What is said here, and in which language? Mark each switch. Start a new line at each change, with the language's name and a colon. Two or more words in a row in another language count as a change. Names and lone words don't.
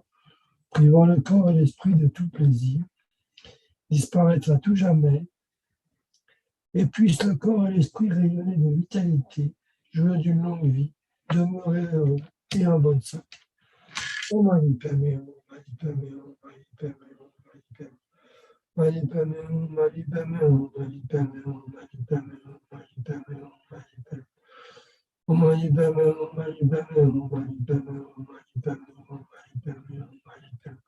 French: privant le corps et l'esprit de tout plaisir, disparaître à tout jamais, et puisse le corps et l'esprit rayonner de vitalité, jouir d'une longue vie, demeurer heureux et en bonne santé.
Sanskrit: ॐ मणि पद्मे हूँ, मणि पद्मे हूँ, मणि पद्मे हूँ, मणि पद्मे हूँ, मणि पद्मे हूँ, मणि पद्मे हूँ, मणि पद्मे हूँ, मणि पद्मे हूँ, मणि पद्मे हूँ. ॐ मणि पद्मे हूँ, मणि पद्मे हूँ, मणि पद्मे हूँ, मणि पद्मे हूँ, मणि पद्मे हूँ, मणि पद्मे हूँ.